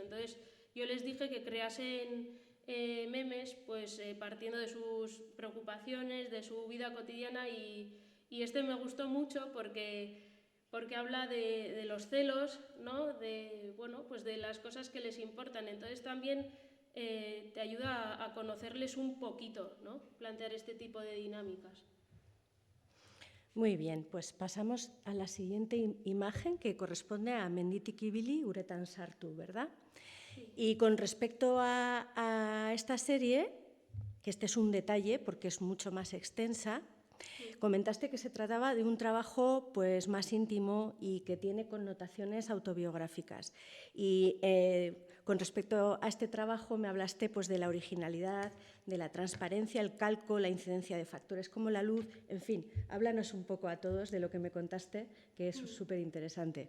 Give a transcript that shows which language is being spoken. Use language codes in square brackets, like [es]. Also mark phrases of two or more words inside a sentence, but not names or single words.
[es] Entonces yo les dije que creasen memes pues partiendo de sus preocupaciones, de su vida cotidiana, y este me gustó mucho porque habla de los celos, ¿no? De, bueno, pues de las cosas que les importan. Entonces también te ayuda a conocerles un poquito, ¿no? Plantear este tipo de dinámicas. Muy bien, pues pasamos a la siguiente imagen, que corresponde a Menditik ibili uretan sartu, ¿verdad? Sí. Y con respecto a esta serie, que este es un detalle porque es mucho más extensa, comentaste que se trataba de un trabajo pues más íntimo y que tiene connotaciones autobiográficas. Y con respecto a este trabajo me hablaste pues de la originalidad, de la transparencia, el calco, la incidencia de factores como la luz, en fin, háblanos un poco a todos de lo que me contaste, que es súper interesante.